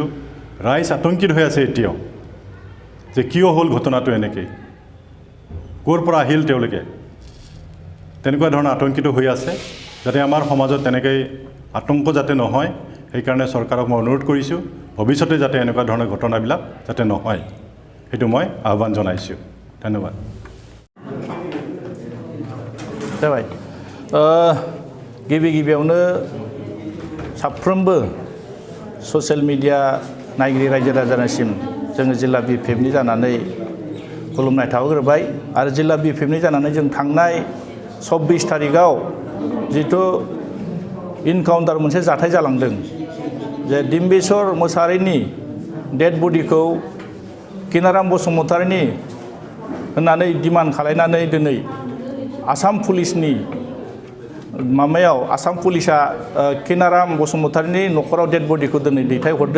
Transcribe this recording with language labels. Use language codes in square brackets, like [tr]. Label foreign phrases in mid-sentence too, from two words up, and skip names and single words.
[as] ৰাইজ আতংকিত হৈ আছে এতিয়াও যে কিয় হ'ল ঘটনাটো, এনেকৈ ক'ৰ পৰা আহিল, তেওঁলোকে তেনেকুৱা ধৰণৰ আতংকিত হৈ আছে। যাতে আমাৰ সমাজত তেনেকৈ আতংক যাতে নহয়, সেইকাৰণে চৰকাৰক মই অনুৰোধ কৰিছোঁ ভৱিষ্যতে যাতে এনেকুৱা ধৰণৰ ঘটনাবিলাক যাতে নহয়, সেইটো মই আহ্বান জনাইছোঁ। ধন্যবাদ। [brx] जाबाय गिबियावनो साफ्रोमबो [en] social media [brx] नायगिरि रायजो राजानिसिम जोङो जिल्ला BPFनि जानानै खुलुमनाय थाहरबाय। आरो जिल्ला BPFनि जानानै जों थांनाय 24 तारिखआव जिथु इनकाउन्टार मोनसे जाथाय जालांदों जे डिम्बेश्वर मसाहारिनि [en] dead body [brx] किनाराम बसुमतारीनि होननानै डिमान्ड खालायनानै दिनै आसाम पुलिसनि माबायाव आसाम पुलिसा किनाराम बसुमतारीनि न'खराव [en] dead body [brx] दिनै दैथायहरदों।